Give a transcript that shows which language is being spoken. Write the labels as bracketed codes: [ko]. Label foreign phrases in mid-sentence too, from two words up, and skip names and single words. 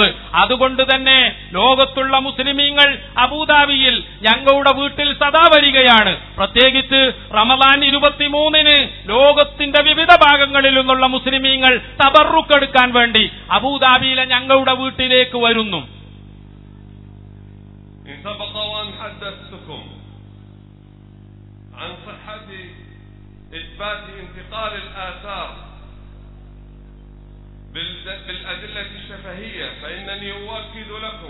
[ml] അതുകൊണ്ട് തന്നെ ലോകത്തുള്ള മുസ്ലിമീങ്ങൾ അബൂദാബിയിൽ ഞങ്ങളുടെ വീട്ടിൽ സദാ വരികയാണ്. പ്രത്യേകിച്ച് റമദാൻ 23-ന് ലോകത്തിന്റെ വിവിധ ഭാഗങ്ങളിൽ നിന്നുള്ള മുസ്ലിമീങ്ങൾ തബറുക്കെടുക്കാൻ വേണ്ടി അബൂദാബിയിലെ ഞങ്ങളുടെ വീട്ടിലേക്ക് വരുന്നു. [ar] سبق وأن حدثتكم عن صحة إثبات انتقال الآثار بالأدلة الشفهية، فإنني أؤكد لكم